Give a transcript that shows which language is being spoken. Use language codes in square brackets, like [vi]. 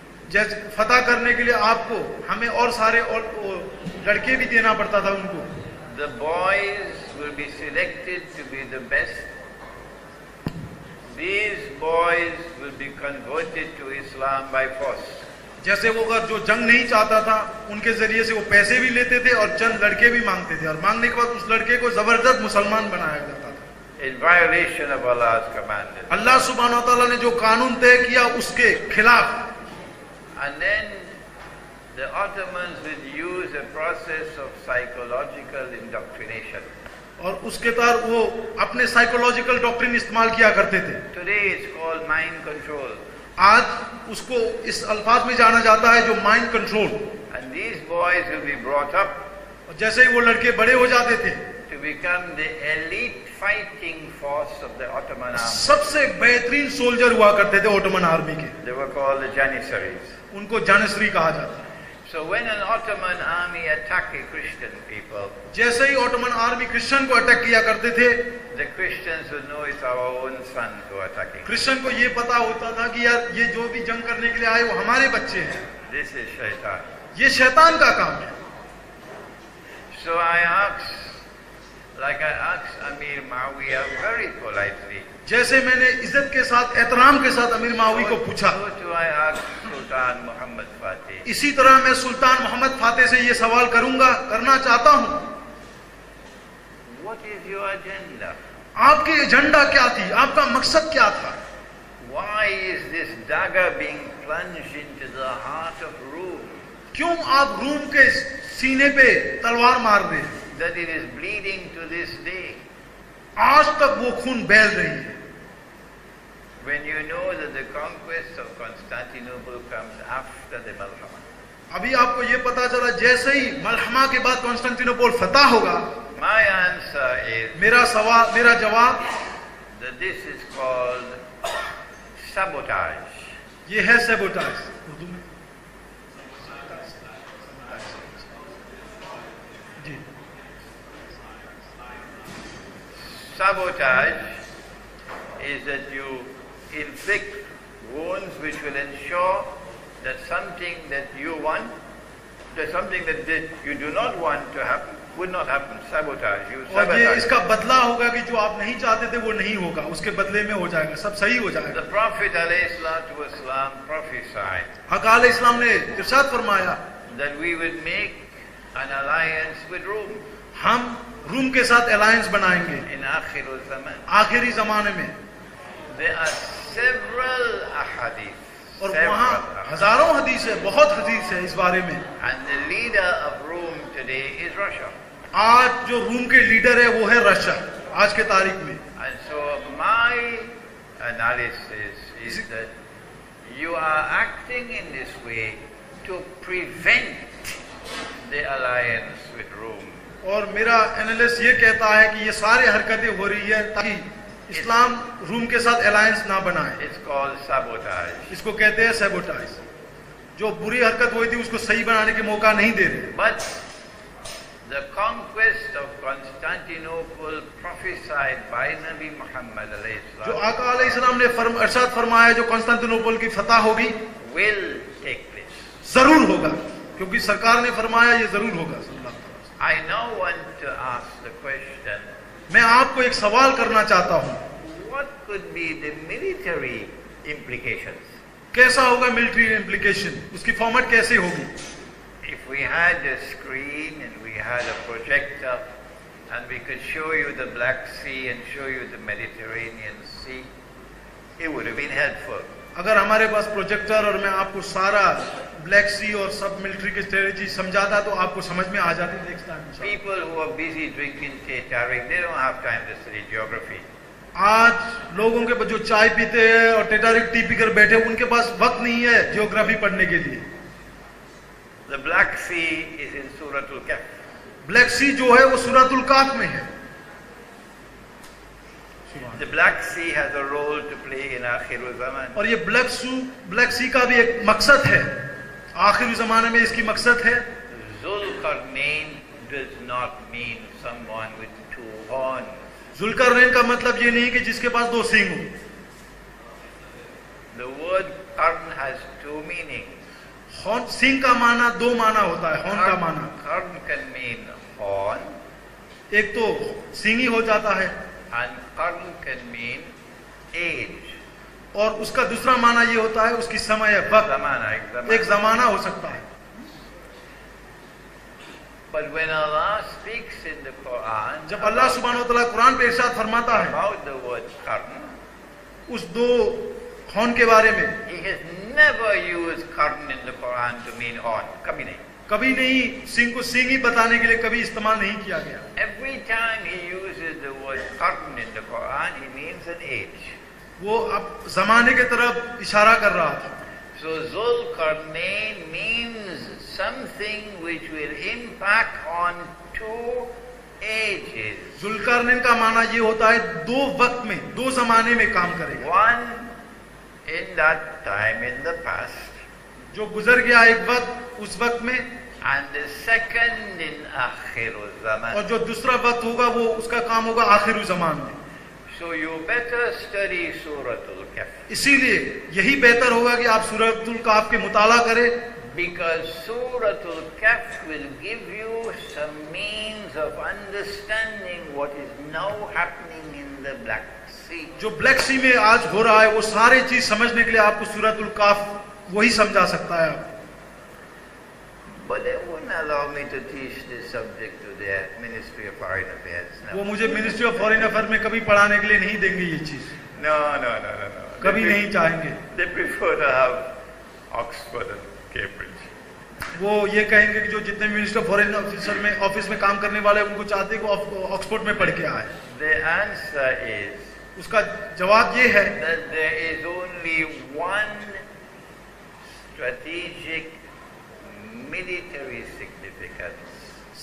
[hi] जज फतह करने के लिए आपको हमें और सारे और लड़के भी देना पड़ता था उनको। [en] The boys will be selected to be the best. These boys will be converted to Islam by force. [hi] जैसे वो अगर जो जंग नहीं चाहता था उनके जरिए से वो पैसे भी लेते थे और चंद लड़के भी मांगते थे, और मांगने के बाद उस लड़के को जबरदस्त मुसलमान बनाया जाता था [en] In violation of Allah's commandment. [hi] अल्लाह सुब्हानहू व तआला ने जो कानून तय किया उसके खिलाफ। [en] And then the Ottomans would use a process of psychological indoctrination. [hi] और उसके तहत वो अपने साइकोलॉजिकल डॉक्ट्रिन इस्तेमाल किया करते थे। [en] Today it's called mind control. [hi] आज उसको इस अल्फाज में जाना जाता है जो mind control. [en] And these boys will be brought up [hi] और जैसे ही वो लड़के बड़े हो जाते थे [en] to become the elite fighting force of the Ottoman army. [hi] सबसे बेहतरीन सोल्जर हुआ करते थे ऑटोमन आर्मी के, [en] They were called the Janissaries. [hi] उनको जानिसरी कहा जाता है। [en] So when an Ottoman army attacked Christian people, [hi] जैसे ही ऑटोमन आर्मी क्रिश्चियन को अटैक किया करते थे, [en] the Christians would know it's our own sons who are attacking. [hi] Christian को ये पता होता था कि यार ये जो भी जंग करने के लिए आए वो हमारे बच्चे हैं, [en] This is shaitan. [hi] ये शैतान का काम है। [en] So I asked, like I asked Amir Muawiyah very politely, [hi] जैसे मैंने इज्जत के साथ, एहतराम के साथ अमीर मावी को पूछा, [en] so too I asked Sultan Muhammad Fatih. [hi] इसी तरह मैं सुल्तान मोहम्मद फातेह से ये सवाल करना चाहता हूँ, [en] What is your agenda? [hi] आपकी एजेंडा क्या थी, आपका मकसद क्या था? [en] Why is this dagger being plunged into the heart of Rome? [hi] क्यों आप रूम के सीने पे तलवार मार रहे हैं? [en] That it is bleeding to this day. [hi] आज तक वो खून बह रही है। [en] When you know that the conquest of Constantinople comes after the Malhama. [hi] अभी आपको ये पता चला जैसे ही मलहमा के बाद कॉन्स्टेंटिनोपल फतह होगा। [en] My answer is [hi] मेरा जवाब [en] that this is called sabotage. [hi] ये है सैबोटाज। उर्दू में जी, [en] Sabotage is that you inflict wounds which will ensure that something that you want, that something that you do not want to happen, would not happen. Sabotage. You [hi] और ये [en] sabotage. [hi] इसका बदला होगा कि जो आप नहीं चाहते थे वो नहीं होगा, उसके बदले में हो जाएगा, सब सही हो जाएगा। [en] The Prophet ﷺ prophesied [hi] हकाल इस्लाम ने इरशाद फरमाया [en] that we would make an alliance with Rome [hi] हम रूम के साथ अलायंस बनाएंगे [en] in Akhir al-Zaman. [hi] आखिरी जमाने में। [en] There are several ahadith. [hi] और [en] several [hi] वहाँ [en] ahadith. [hi] हजारों हदीस है, बहुत हदीस है इस बारे में। [en] And the leader of Rome today is Russia. [hi] आज जो रूम के लीडर है वो है रशिया आज के तारीख में। [en] And so my analysis is that you are acting in this way to prevent the alliance with Rome. [hi] और मेरा एनालिस्ट ये कहता है कि ये सारे हरकतें हो रही है ताकि इस्लाम रूम के साथ अलायंस ना बनाए। [en] It's called sabotage. [hi] इसको कहते हैं सैबोटाइज। जो बुरी हरकत हुई थी उसको सही बनाने के मौका नहीं दे रहे। [en] But the conquest of Constantinople prophesied by Nabi Muhammad [hi] जो आका अलैहिस्सलाम ने इरशाद फरमाया जो कॉन्स्टेंटिनोपल की फतह होगी [en] will take place. [hi] जरूर होगा, क्योंकि सरकार ने फरमाया ये जरूर होगा। [en] I now want to ask the question, [hi] मैं आपको एक सवाल करना चाहता हूँ, [en] what could be the military implications? [hi] कैसा होगा मिलिट्री इम्प्लीकेशन, उसकी फॉर्मेट कैसे होगी? [en] If we had a screen and we had a projector and we could show you the Black Sea and show you the Mediterranean Sea, it would have been helpful. [hi] अगर हमारे पास projector और मैं आपको सारा black सी और सब military की strategy समझाता तो आपको समझ में आ जाती next time. [en] People who are busy drinking tea, Tariq, they don't have time to study geography. [hi] आज लोगों के जो चाय पीते हैं और टेटारिक टी पीकर बैठे उनके पास वक्त नहीं है जियोग्राफी पढ़ने के लिए। [en] The Black Sea is in Suratul Kahf. [hi] Black सी जो है वो सूरतुल काफ में है। [en] The Black Sea has a role to play in Akhirul Zaman. [hi] और ये ब्लैक सी का भी एक मकसद है, आखिरी जमाने में इसकी मकसद है। [en] Zulkarnain does not mean someone with two horns. [hi] Zulqarnain का मतलब ये नहीं कि जिसके पास दो सींग हो। [en] The word Qarn has two meanings. [hi] Horn सींग का माना दो माना होता है, हॉर्न का माना। [en] Qarn can mean horn. [hi] एक तो सींग ही हो जाता है [en] And Qarn can mean age. [hi] और उसका दूसरा माना ये होता है उसकी समय वक्त, Zamana. एक जमाना हो सकता है। [en] But when Allah speaks in the Quran [hi] जब अल्लाह सुब्हानहू व तआला कुरान पे इरशाद फरमाता है [en] about the word Qarn, [hi] उस दो हॉर्न के बारे में, [en] He has never used Qarn in the Quran to mean horn. [hi] कभी नहीं. कभी नहीं सींग को सींग ही बताने के लिए कभी इस्तेमाल नहीं किया गया। [en] Every time He uses the word Qarn in the Quran, He means an age. [hi] वो अब जमाने के तरफ इशारा कर रहा था। [en] So Zulkarnain means something which will impact on two ages. [hi] Zulqarnain का माना ये होता है दो वक्त में, दो जमाने में काम करेगा। [en] One in that time in the past, [hi] जो गुजर गया एक वक्त उस वक्त में, [en] and the second in Akhirul Zaman. [hi] और जो दूसरा वक्त होगा वो उसका काम होगा आखिरी जमान में। [en] So you better study Suratul Kahf. [hi] इसीलिए यही बेहतर होगा कि आप सूरतुल काफ के मुताला करें, [en] Because Suratul Kahf will give you some means of understanding what is now happening in the Black Sea. [hi] जो ब्लैक सी में आज हो रहा है वो सारी चीज समझने के लिए आपको सूरतुल काफ वही समझा सकता है। आपको [en] But they wouldn't allow me to teach this subject to the Ministry of Foreign Affairs. [hi] वो [en] No, [hi] मुझे मिनिस्ट्री ऑफ फॉरेन अफेयर में कभी पढ़ाने के लिए नहीं देंगे ये चीज, [en] no. [hi] कभी नहीं चाहेंगे। [en] They prefer to have Oxford and Cambridge. [hi] वो ये कहेंगे कि जो जितने भी मिनिस्टर ऑफ फॉरेन ऑफिसर में ऑफिस में काम करने वाले हैं उनको चाहते हैं कि ऑक्सफोर्ड में पढ़ के आए। [en] The answer is [hi] उसका जवाब ये है [en] that there is only one strategic military significance